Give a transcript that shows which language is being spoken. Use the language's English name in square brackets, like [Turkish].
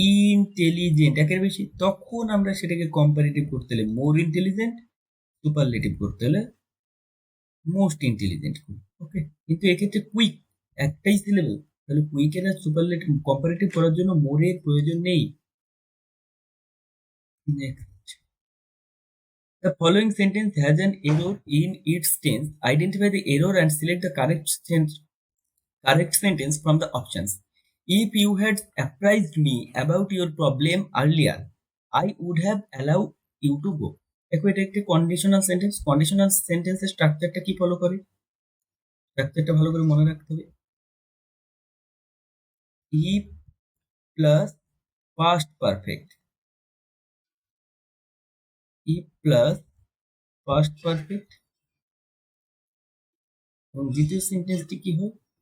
[Bangla] Intelligent একের বেশি, তখন আমরা সেটাকে কম্পারেটিভ করতে হলে মোর ইন্টেলিজেন্ট, সুপারলেটিভ করতে হলে মোস্ট ইন্টেলিজেন্ট। ওকে, কিন্তু এক্ষেত্রে কুইক একটাই সিলেবল, তাহলে কুইকের আর সুপারলেটিভ কম্পারেটিভ করার জন্য মোরের প্রয়োজন নেই। [English] Next. The following sentence has an error in its tense. Identify the error and select the correct sentence from the options. If you had apprised me about your problem earlier, I would have allowed you to go. [Bangla] দেখো এটা একটি conditional sentence. Conditional সেন্টেন্সের স্ট্রাকচারটা কি follow করে? স্ট্রাকচারটা ভালো করে মনে রাখতে হবে। If plus past perfect, if plus past perfect, এবং দ্বিতীয় সেন্টেন্সটি কি হয়?